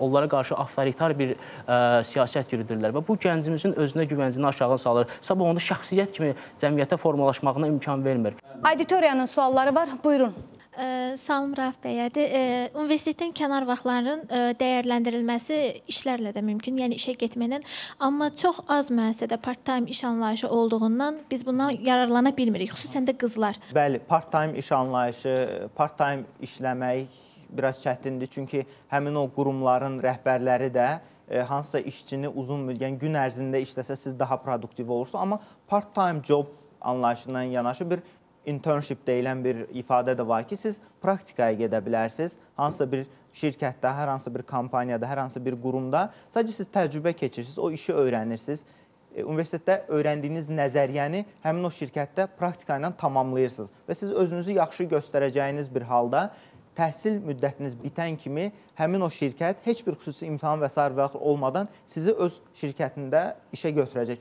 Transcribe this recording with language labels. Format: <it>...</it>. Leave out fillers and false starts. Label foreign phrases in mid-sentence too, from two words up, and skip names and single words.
<az>Onlara qarşı avtoritar bir siyasət yürüdürlər və bu gəncimizin özünə güvəncini aşağı salır. Sabah onu şəxsiyyət kimi cəmiyyətə formalaşmağına imkan vermir. Auditoriyanın sualları var. Buyurun. Salam Rauf bəyədir. Universitetdən kənar vaxtların dəyərləndirilməsi işlərlə də mümkün, yəni işə getməklə. Amma çox az müəssisədə part-time iş anlayışı olduğundan biz bundan yararlana bilmirik, xüsusən də qızlar. Bəli, part-time iş anlayışı, part-time işləmək biraz çətindir. Çünki həmin o qurumların rəhbərləri də hansısa işçini uzun müddət, gün ərzində işləsə siz daha produktiv olursunuz. Amma</az> <en>part-time job</en> <az>anlayışından yanaşı bir internship deyilən bir ifadə də var ki, siz praktikaya gedə bilərsiniz. Hansısa bir şirkətdə, hər hansı bir kompaniyada, hər hansı bir qurumda sadəcə siz təcrübə keçirirsiniz, o işi öyrənirsiniz. Universitetdə öyrəndiyiniz nəzəriyyəni həmin o şirkətdə praktika ilə tamamlayırsınız və siz özünüzü yaxşı göstərəcəyiniz bir halda təhsil müddətiniz bitən kimi həmin o şirkət heç bir xüsusi imtahan və sair olmadan sizi öz şirkətində işə götürəcək.</az>